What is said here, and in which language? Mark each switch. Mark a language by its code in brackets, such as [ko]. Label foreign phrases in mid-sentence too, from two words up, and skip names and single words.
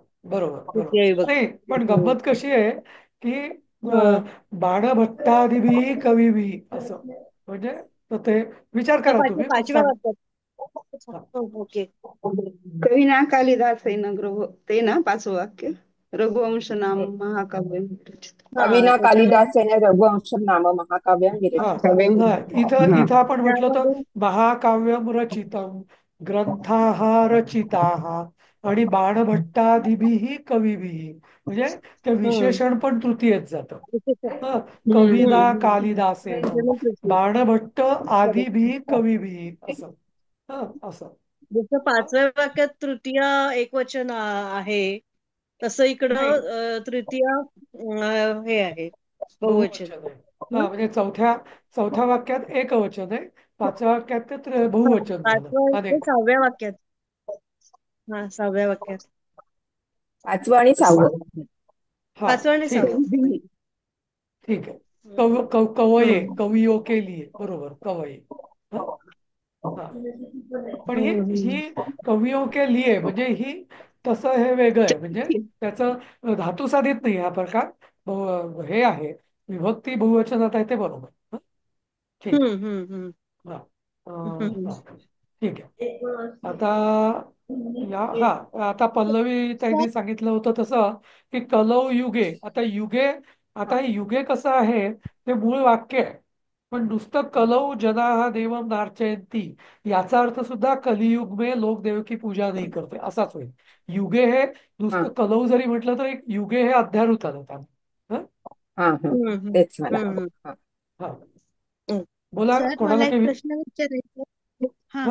[mr] बरोबर बरोबर. तृतीय विभक्ती. नाही, पण हम्म. गंमत कशी आहे की हा. [sa] बाणभट्टादिभी कविभी [mr] असं म्हणजे तर ते विचार तर करा तुम्ही मग 5व्या सांग. वाक्यात. हा. हो, ओके. कविना कालिदास आहे ना ते ना 5वं वाक्य. [sa] रघुवंश नाम महाकाव्य रचित. [mr] हा, कविना त्याच्यामध्ये [sa] कालिदासेन रघुवंशम नाम महाकाव्यम [mr] हा विरचितम्. हा, इथं हा इथं आपण म्हटलं तर त्यामध्ये [sa] महाकाव्यम रचितम, ग्रंथाः रचिताः [mr] आणि [sa] बाणभट्टादिभिः कविभिः. [mr] म्हणजे ते हम्म. विशेषण पण तृतीयेत जातं. हा, हम्म. कविना हम्म. कालिदासेन, त्याच्यामध्ये तृतीय. बाणभट्ट बरोबर. [sa] आदिभिः कविभिः [mr] असं. हा, असं. जसं 5व्या वाक्यात तृतीय एकवचन आहे, तसं नाही, इकडं तृतीय हे आहे बहुवचन. बहुवचन आहे. हं? हा, म्हणजे चौथ्या वाक्यात एकवचन आहे. 5व्या वाक्यात ते हा, बहुवचन झालं 5वं ते अनेक. 6व्या वाक्यात. हा, 6व्या वाक्यात. 5वं आणि 6वं. हा, 5वं आणि ठीक आहे. 6वं. ठीक आहे. हम्म. कवये, हम्म. [hi] कवियों के लिए. [mr] बरोबर, कवये. हा हा. पण ही हम्म. ही [hi] कवियों के लिए [mr] म्हणजे ही तसं हे वेगळं आहे. म्हणजे त्याचं धातुसाधित नाही हा प्रकार. हे आहे, विभक्ती बहुवचनात आहे ते बरोबर. हं? ठीक आहे. हम्म. हम्म. हम्म. हा. हम्म. हा. ठीक आहे. आता आता पल्लवी त्यांनी सांगितलं होतं तसं की [sa] कलौ युगे. [mr] आता हे युगे कसं आहे ते मूळ वाक्य आहे. पण नुसतं [sa] कलौ जनाः देवम नार्चयन्ति [mr] याचा अर्थ सुद्धा [hi] कलियुग में लोक देव की पूजा [mr] नाही करते असाच होईल. युगे हे हा नुसतं कलौ जरी म्हटलं तर एक युगे हे अध्यारूत आलं त्यानं. हं? हा हा, हम्म. हम्म. तेच मला हवं. हम्म. हा. हा, हम्म. बोला सर कोणाला मला एक काही प्रश्न विचारायचा. हा,